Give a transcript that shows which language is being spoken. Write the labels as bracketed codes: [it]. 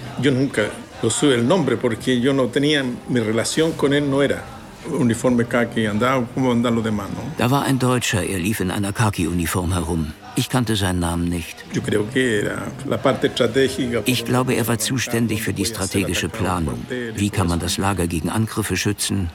[es] Yo nunca lo supe el nombre porque yo no tenía mi relación con él, no era uniforme khaki andaba como andan los demás, ¿no? [de] Da war ein Deutscher, er lief in einer khaki Uniform herum. Ich kannte seinen Namen nicht. [es] Yo creo que era la parte estratégica. [de] Ich glaube, er war zuständig für die strategische Planung. Wie kann man das Lager gegen Angriffe schützen?